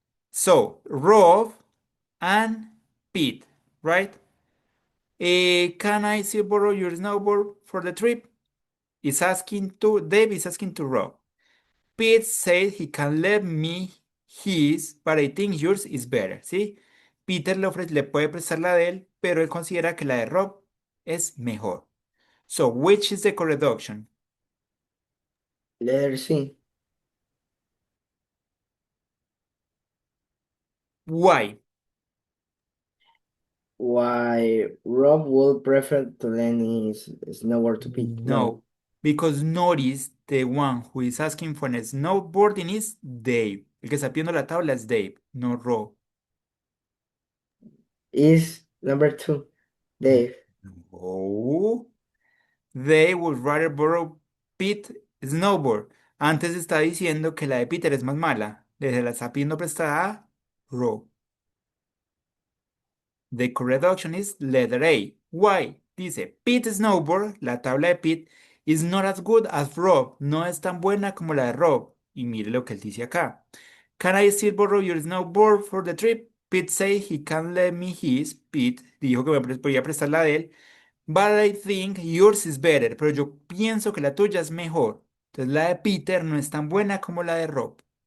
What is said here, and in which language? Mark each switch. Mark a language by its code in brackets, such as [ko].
[en] So Rob and Pete, right? Can I still borrow your snowboard for the trip? Dave is asking to Rob. Pete said he can lend me his, but I think yours is better, ¿sí? [es] Peter le puede prestar la de él, pero él considera que la de Rob es mejor. [en] So, which is the correct option? Letter C. Why? Why Rob would prefer to lend his snowboard to Pete? No, because notice the one who is asking for a snowboarding is Dave. [es] El que está pidiendo la tabla es Dave, no Rob. [en] Is number 2, Dave. Oh, they would rather borrow Pete snowboard. [es] Antes está diciendo que la de Peter es más mala. Le la está pidiendo prestada a Rob. [en] The correct option is letter A. Why? Dice, Pete snowboard, [es] la tabla de Pete, [en] is not as good as Rob. [es] No es tan buena como la de Rob. Y mire lo que él dice acá. [en] Can I still borrow your snowboard for the trip? Pete say he can lend me his. [es] Pete dijo que me podía prestar la de él. [en] But I think yours is better. [es] Pero yo pienso que la tuya es mejor. Entonces la de Peter no es tan buena como la de Rob.